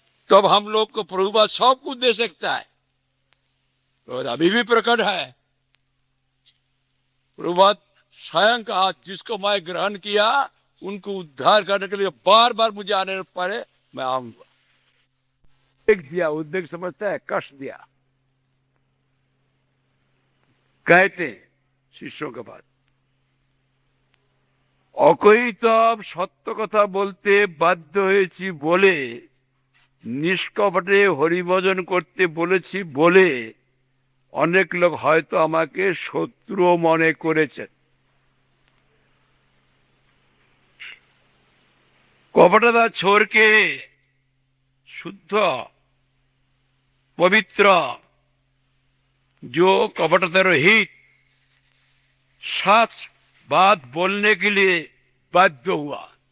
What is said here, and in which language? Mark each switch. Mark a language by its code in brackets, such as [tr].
[hi] तब हम लोग को प्रभुपाद सब कुछ दे सकता है। तो अभी भी प्रकट है। प्रभुपाद स्वयं कहा जिसको मैं ग्रहण किया उनको उद्धार करने के लिए बार बार मुझे आने पड़े मैं आऊंगा। उद्वेग दिया, उद्वेग समझता है, कष्ट दिया। कहते शिष्यों के बाद [bn] অকৈতব সত্য কথা বলতে বাধ্য হয়েছি বলে, নিষ্কপটে হরিভজন করতে বলেছি বলে অনেক লোক হয়তো আমাকে শত্রু মনে করেছেন। [hi] কপটতা छोड़ के शुद्ध पवित्र जो कपटता रहित सच बात बोलने के लिए बाध्य हुआ।